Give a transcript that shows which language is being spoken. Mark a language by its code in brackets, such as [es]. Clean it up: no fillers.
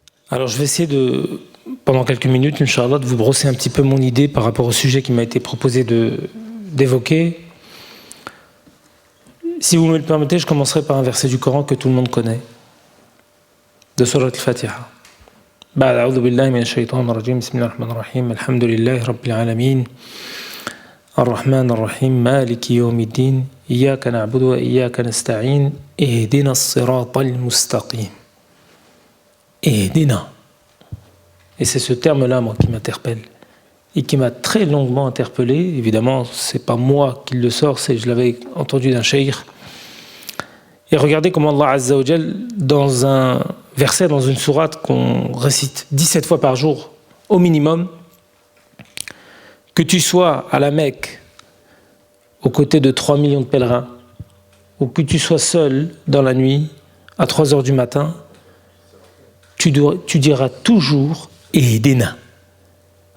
[fr] Alors je vais essayer pendant quelques minutes, Inch'Allah, de vous brosser un petit peu mon idée par rapport au sujet qui m'a été proposé d'évoquer. Si vous me le permettez, je commencerai par un verset du Coran que tout le monde connaît, de Surat Al-Fatiha. [ar] أعوذ بالله من الشيطان الرجيم بسم الله الرحمن الرحيم الحمد لله رب العالمين الرحمن الرحيم مالك يوم الدين إياك نعبد وإياك نستعين اهدنا الصراط المستقيم. Ehdina. [fr] Et c'est ce terme-là, moi, qui m'interpelle et qui m'a très longuement interpellé. Évidemment, c'est pas moi qui le sors, je l'avais entendu d'un cheikh. Et regardez comment Allah Azza wa Jal, dans un verset, dans une sourate qu'on récite 17 fois par jour, au minimum, que tu sois à la Mecque, aux côtés de 3 millions de pèlerins, ou que tu sois seul dans la nuit, à 3 heures du matin, tu diras toujours « Ehdina ».